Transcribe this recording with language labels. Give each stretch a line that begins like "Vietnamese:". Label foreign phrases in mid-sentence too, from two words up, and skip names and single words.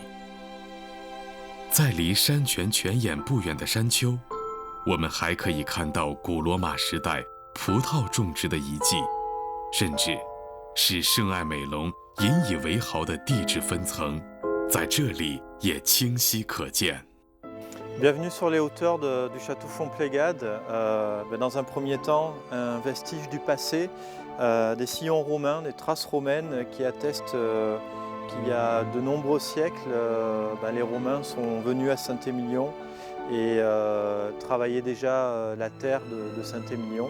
Chinese: 在离山泉泉眼不远的山丘，我们还可以看到古罗马时代葡萄种植的遗迹，甚至是圣艾美隆引以为豪的地质分层，在这里也清晰可见。
French: Bienvenue sur les hauteurs du château Fontplégade. Dans un premier temps, un vestige du passé, des sillons romains, des traces romaines qui attestent qu'il y a de nombreux siècles, les Romains sont venus à Saint-Émilion et travaillaient déjà la terre de Saint-Émilion.